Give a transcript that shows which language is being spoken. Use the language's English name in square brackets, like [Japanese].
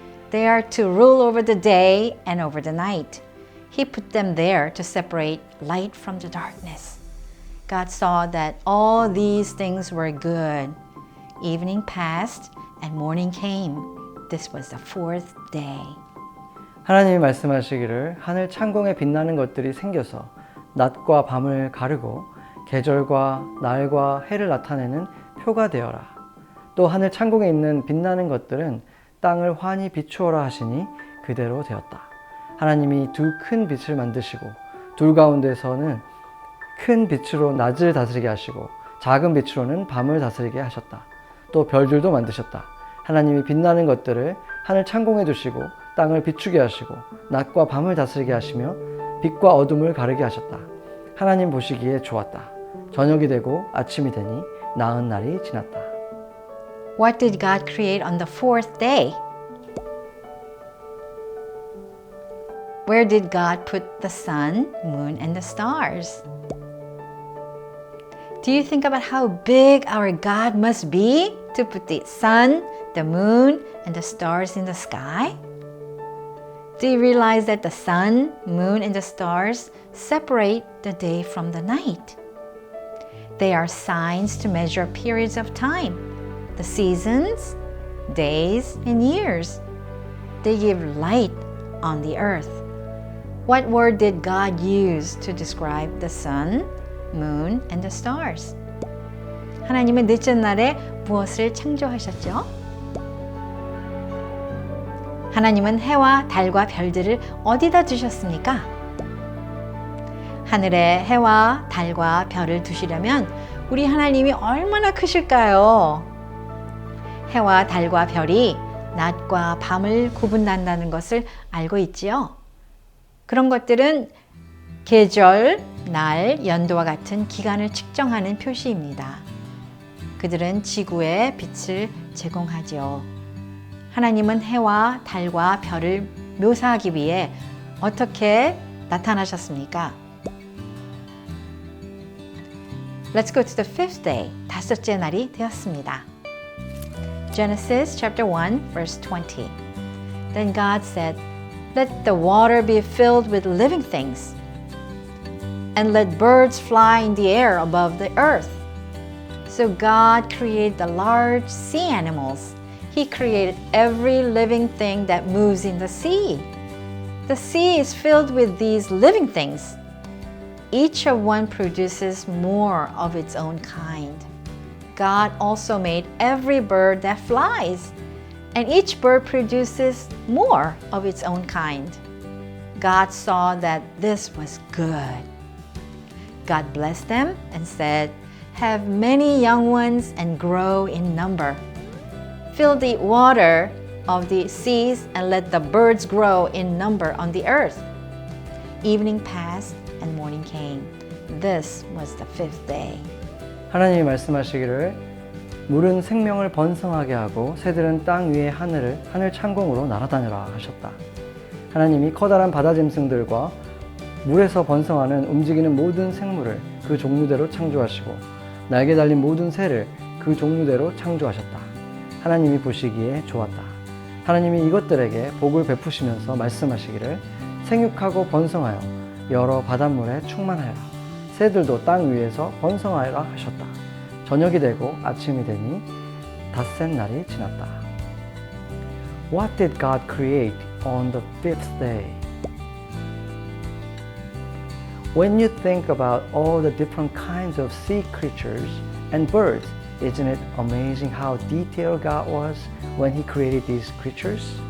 [English] They are to rule over the day and over the night. He put them there to separate light from the darkness. God saw that all these things were good. Evening passed and morning came. This was the fourth day. [Korean] 하나님이 말씀하시기를 하늘 창공에 빛나는 것들이 생겨서 낮과 밤을 가르고 계절과 날과 해를 나타내는 표가 되어라. 또 하늘 창공에 있는 빛나는 것들은 땅을 환히 비추어라 하시니 그대로 되었다. 하나님이 두 큰 빛을 만드시고 둘 가운데서는 큰 빛으로 낮을 다스리게 하시고 작은 빛으로는 밤을 다스리게 하셨다. 또 별들도 만드셨다. 하나님이 빛나는 것들을 하늘 창공에 두시고 땅을 비추게 하시고 낮과 밤을 다스리게 하시며 빛과 어둠을 가르게 하셨다. 하나님 보시기에 좋았다. 저녁이 되고 아침이 되니 나은 날이 지났다. [English] What did God create on the fourth day? Where did God put the sun, moon, and the stars? Do you think about how big our God must be to put the sun, the moon, and the stars in the sky? Do you realize that the sun, moon, and the stars separate the day from the night? They are signs to measure periods of time, the seasons, days, and years. They give light on the earth. What word did God use to describe the sun, moon, and the stars? [Korean] 하나님은 넷째 날에 무엇을 창조하셨죠? 하나님은 해와 달과 별들을 어디다 두셨습니까? 하늘에 해와 달과 별을 두시려면 우리 하나님이 얼마나 크실까요? 해와 달과 별이 낮과 밤을 구분한다는 것을 알고 있지요? 그런 것들은 계절, 날, 연도와 같은 기간을 측정하는 표시입니다. 그들은 지구에 빛을 제공하죠. 하나님은 해와 달과 별을 묘사하기 위해 어떻게 나타나셨습니까? [English] Let's go to the fifth day. [Korean] 다섯째 날이 되었습니다. [English] Genesis chapter 1 verse 20. Then God said, "Let the water be filled with living things, and let birds fly in the air above the earth." So God created the large sea animals. He created every living thing that moves in the sea. The sea is filled with these living things. Each of one produces more of its own kind. God also made every bird that flies, and each bird produces more of its own kind. God saw that this was good. God blessed them and said, "Have many young ones and grow in number. Fill the water of the seas and let the birds grow in number on the earth." Evening passed and morning came. This was the fifth day. [Korean] 하나님이 말씀하시기를 물은 생명을 번성하게 하고 새들은 땅 위의 하늘 창공으로 날아다녀라 하셨다. 하나님이 커다란 바다 짐승들과 물에서 번성하는 움직이는 모든 생물을 그 종류대로 창조하시고 날개 달린 모든 새를 그 종류대로 창조하셨다. 하나님이 보시기에 좋았다. 하나님이 이것들에게 복을 베푸시면서 말씀하시기를 생육하고 번성하여 여러 바닷물에 충만하여라. 새들도 땅 위에서 번성하여라 하셨다. 저녁이 되고 아침이 되니 닷새 날이 지났다. [English] What did God create on the fifth day? When you think about all the different kinds of sea creatures and birds, isn't it amazing how detailed God was when He created these creatures?